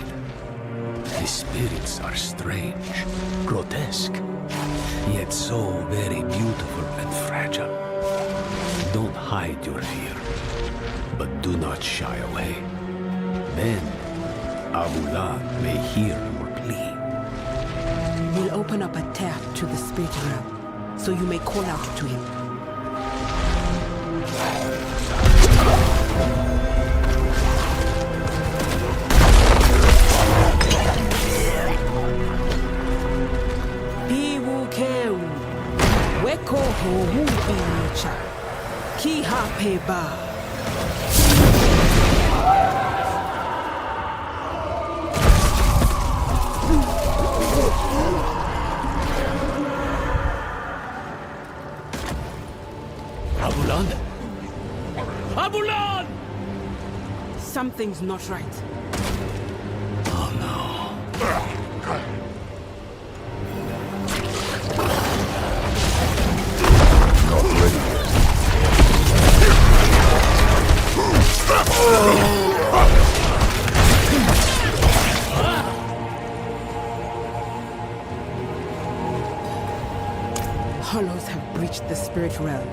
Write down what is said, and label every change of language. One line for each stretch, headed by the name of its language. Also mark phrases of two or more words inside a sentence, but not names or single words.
English: The spirits are strange, grotesque, yet so very beautiful and fragile. Don't hide your fear, but do not shy away. Then, Abulan may hear your plea. We'll open up a tap to the spirit realm, so you may call out to him. Piwukeu, weko ho ubicha, ki hapeba. Abulan? Abulan! Something's not right. Oh no. Not ready yet. Hollows have breached the spirit realm.